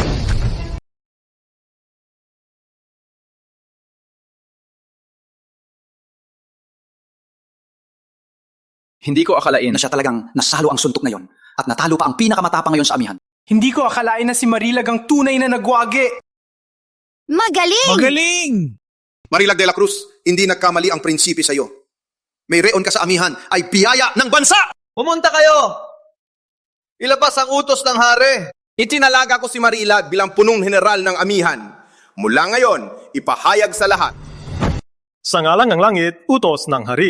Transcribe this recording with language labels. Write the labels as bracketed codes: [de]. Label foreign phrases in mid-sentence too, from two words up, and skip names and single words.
[tl] Hindi ko akalain na siya talagang nasalo ang suntok na yon at natalo pa ang pinakamatapang ngayon sa amihan. Hindi ko akalain na si Marilag ang tunay na nagwagi. Magaling! Marilag de la Cruz, hindi nagkamali ang prinsipi sa iyo. May reon ka sa amihan ay biyaya ng bansa! Pumunta kayo! Ilabas ang utos ng hari. Itinalaga ko si Marilag bilang punong general ng amihan. Mula ngayon, ipahayag sa lahat. Sa ngalan ng langit, utos ng hari.